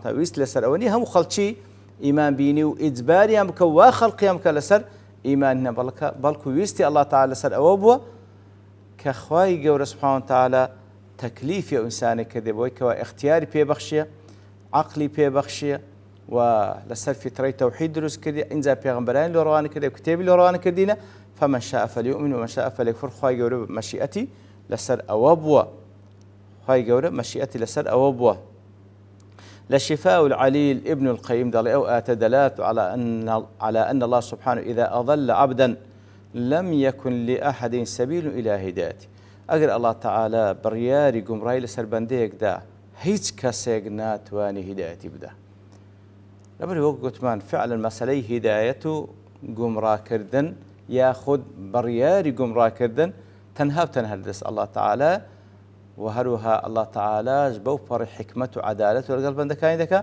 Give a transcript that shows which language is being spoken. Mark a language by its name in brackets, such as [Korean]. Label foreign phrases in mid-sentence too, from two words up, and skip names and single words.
[Central Kurdish] وتەعالا ویست لەسەر ئەوە نیە هەموو خەڵکی ئیمان بینی و ئیجباریان بکە وا خەڵقیان بکە لەسەر ئیمان هێنا بەڵکو ویستی [Arabic] ئەڵڵا تەعالا [Central Kurdish] لەسەر ئەوە بووە کە خوای گەورە [Arabic] سوبحانەه وتەعالا [Central Kurdish] تەکلیفی ئەو ئینسانێک کردێ بۆی کەوا ئیختیاری پێبەخشیە عەقلی پێبەخشیە و لەسەر فیترەی تەوحید دروست کردی ئینجا پێغەمبەرانی لۆ ڕەوانە کردی و کتێبی لۆ ڕەوانە کردینە [Arabic] فەمەن شاء فەلیؤمن ومەن شاء فەلیەکفۇر. [Central Kurdish] خوای گەورە مەشیئەتی لەسەر ئەوە بووە خوای گەورە مەشیئەتی لەسەر ئەوە بووە. [Arabic] لە شفاء العليل ابن القيم [Central Kurdish] دەڵێ ئەو ئاتە [Arabic] دەلات على أن الله سبحانه إذا أضل عبدا لم يكن لأحد سبيل إلى هدايته. [Central Kurdish] ئەگەر [Arabic] ئەڵڵا تەعالا [Central Kurdish] بڕیاری گومڕایی لەسەر بەندەیەکدا هیچ کەسێک ناتوانی هیدایەتی بدە. لەبەر وەک گوتمان فعلا مەسەلەی هیدایەت و گومڕاکردن یاخود بڕیاری گومڕاکردن تەنها و تەنها لەدەست [Arabic] ئەڵڵا تەعالا [Central Kurdish] و هەروەها [Arabic] ئەڵڵا تەعالاش [Central Kurdish] بەو پەڕی حیکمەت و عەدالەت و لەگەڵ بەندەکانی دەکا.